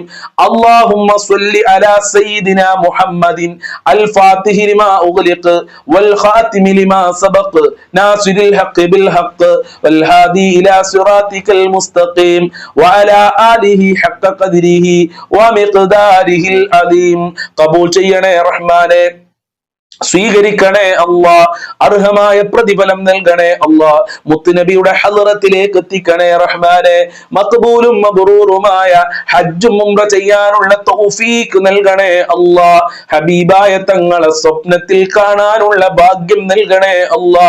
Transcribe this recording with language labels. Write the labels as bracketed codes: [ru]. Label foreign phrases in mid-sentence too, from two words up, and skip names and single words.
[ar] اللهم صل على سيدنا محمد الفاتح لما أغلق والخاتم لما سبق ناصر الحق بالحق والهادي إلى صراطك المستقيم وعلى آله حق قدره ومقداره العظيم. [ml] قبول ചെയ്യണേ റഹ്മാനെ, സ്വീകരിക്കണേ അല്ലാ, അർഹമായ പ്രതിഫലം നൽകണേ അല്ലാ, മുത്തുനബിയുടെ ഹളറത്തിലേക്ക് എത്തിക്കണേ റഹ്മാനെ. മഖ്ബൂലും മബ്റൂറുമായ ഹജ്ജും ഉംറ ചെയ്യാനുള്ള തൗഫീഖ് നൽകണേ അല്ലാ. ഹബീബായ തങ്ങളെ സ്വപ്നത്തിൽ കാണാനുള്ള ഭാഗ്യം നൽകണേ അല്ലാ.